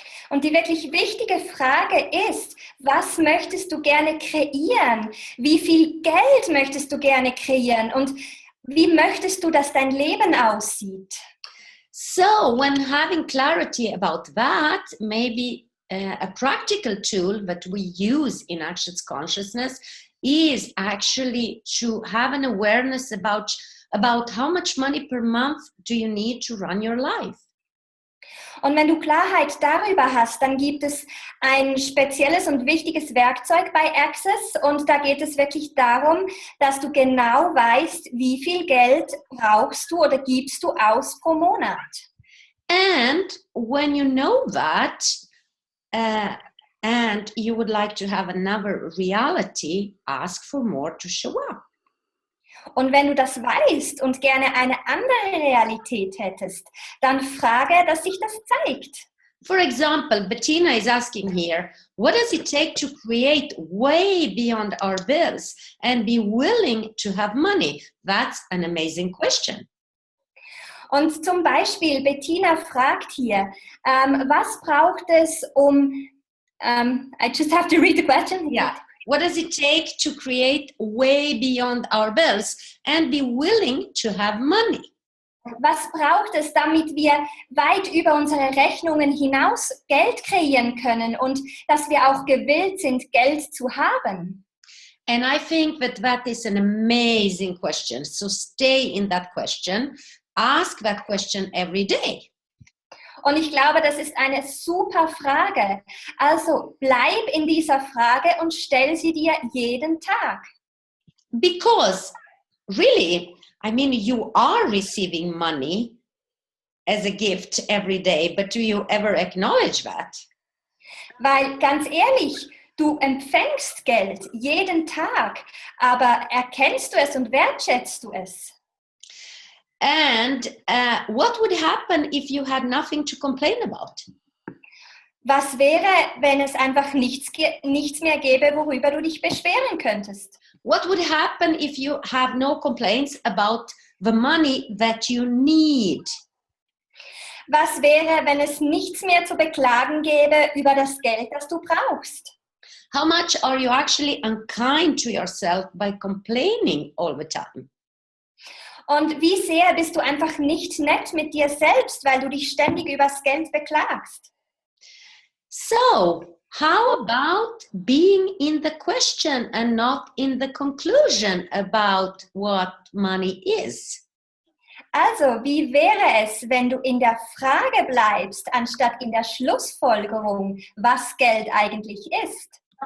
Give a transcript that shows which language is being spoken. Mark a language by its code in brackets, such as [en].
[de] Und die wirklich wichtige Frage ist, was möchtest du gerne kreieren? Wie viel Geld möchtest du gerne kreieren? Und wie möchtest du, dass dein Leben aussieht? [en] So when having clarity about that, maybe a practical tool that we use in Access Consciousness is actually to have an awareness about how much money per month do you need to run your life. [de] Und wenn du Klarheit darüber hast, dann gibt es ein spezielles und wichtiges Werkzeug bei Access und da geht es wirklich darum, dass du genau weißt, wie viel Geld brauchst du oder gibst du aus pro Monat. [en] And when you know that, and you would like to have another reality, ask for more to show up. [de] Und wenn du das weißt und gerne eine andere Realität hättest, dann frage, dass sich das zeigt. [en] For example, Bettina is asking here, what does it take to create way beyond our bills and be willing to have money? That's an amazing question. [de] Und zum Beispiel, Bettina fragt hier, was braucht es [en] I just have to read the question. Yeah. What does it take to create way beyond our bills and be willing to have money? [de] Was braucht es, damit wir weit über unsere Rechnungen hinaus Geld kreieren können und dass wir auch gewillt sind, Geld zu haben? [en] And I think that is an amazing question. So stay in that question. Ask that question every day. [de] Und ich glaube, das ist eine super Frage. Also bleib in dieser Frage und stell sie dir jeden Tag. [en] Because really, I mean, you are receiving money as a gift every day, but do you ever acknowledge that? [de] Weil ganz ehrlich, du empfängst Geld jeden Tag, aber erkennst du es und wertschätzt du es? [en] And what would happen if you had nothing to complain about? [de] Was wäre, wenn es einfach nichts mehr gäbe, worüber du dich beschweren könntest? [en] What would happen if you have no complaints about the money that you need? [de] Was wäre, wenn es nichts mehr zu beklagen gäbe über das Geld, das du brauchst? [en] How much are you actually unkind to yourself by complaining all the time? [de] Und wie sehr bist du einfach nicht nett mit dir selbst, weil du dich ständig übers Geld beklagst? [en] So, how about being in the question and not in the conclusion about what money is? [de] Also, wie wäre es, wenn du in der Frage bleibst, anstatt in der Schlussfolgerung, was Geld eigentlich ist?